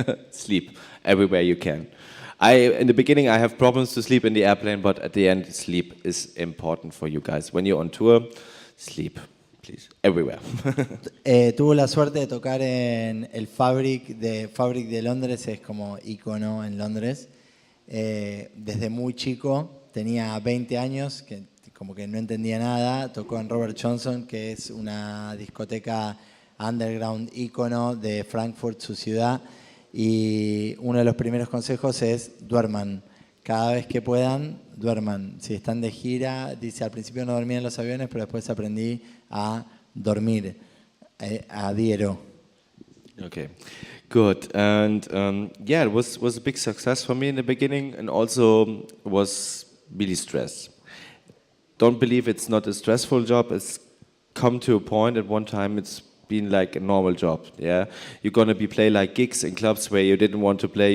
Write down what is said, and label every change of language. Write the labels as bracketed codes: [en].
[en] Sleep everywhere you can. In the beginning, I have problems to sleep in the airplane, but at the end, sleep is important for you guys. When you're on tour, sleep, please, everywhere. [es] Tuvo la suerte de tocar en el Fabric de Londres, es como ícono en Londres. Desde muy chico, tenía 20 años, que como que no entendía nada. Tocó en Robert Johnson, que es una discoteca underground ícono de Frankfurt, su ciudad. Y uno de los primeros consejos es duerman. Cada vez que puedan, duerman. Si están de gira, dice, al principio no dormía en los aviones, pero después aprendí a dormir. Adhiero. [en] Okay, good. And yeah, it was a big success for me in the beginning, and also was really stressed. Don't believe it's not a stressful job. It's come to a point at one time it's been like a normal job. Yeah, you're gonna play like gigs in clubs where you didn't want to play.